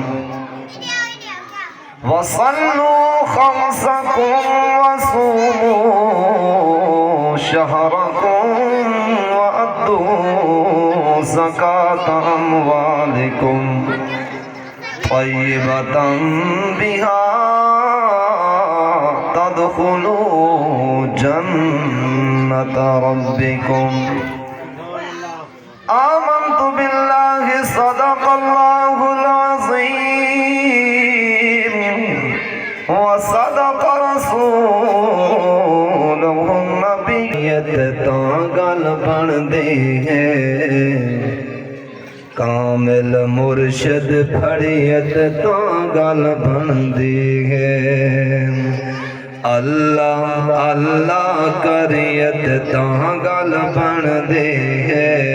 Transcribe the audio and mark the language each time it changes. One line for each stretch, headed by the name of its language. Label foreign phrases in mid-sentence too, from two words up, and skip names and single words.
Arabic: وصلوا خمسكم وصوموا شهركم وأدوا زكاة أموالكم طيبة بها تدخلوا جنة ربكم. آمنت بالله صدق الله العظيم وصدق رسوله النبي.
Punjabi: گل بن دے کامل مرشد پھڑیت تو گل بن دی ہے. اللہ اللہ کریت تو گل بن دے ہے.